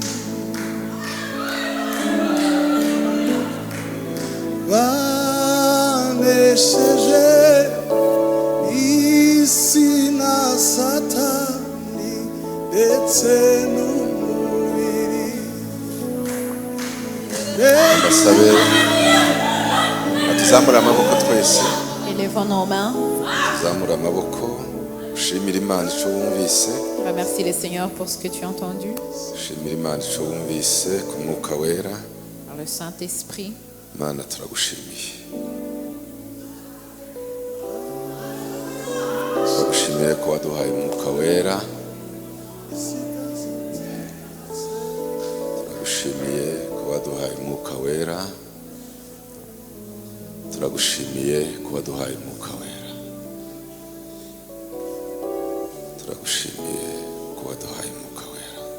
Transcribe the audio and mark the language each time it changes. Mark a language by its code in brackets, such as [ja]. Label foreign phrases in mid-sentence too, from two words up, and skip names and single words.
[rw] banesheje isi na satani ndetse n'umubiri Basabe atuzamura amaboko twese, [fr] Élevons nos mains. [rw] tuzamura amaboko, ushimira Imana icyo wumvise, [fr] Remercie le Seigneur pour ce que tu as entendu [rw] ushimira Imana icyo wumvise ku mwuka wera. [fr] par le Saint-Esprit. [rw] Imana turagushimiye, turagushimiye ko waduhaye umwuka wera, turagushimiye ko waduhaye umwuka wera, turagushimiye kuba duhaye umwuka wera, turagushimiye kuba duhaye umwuka wera,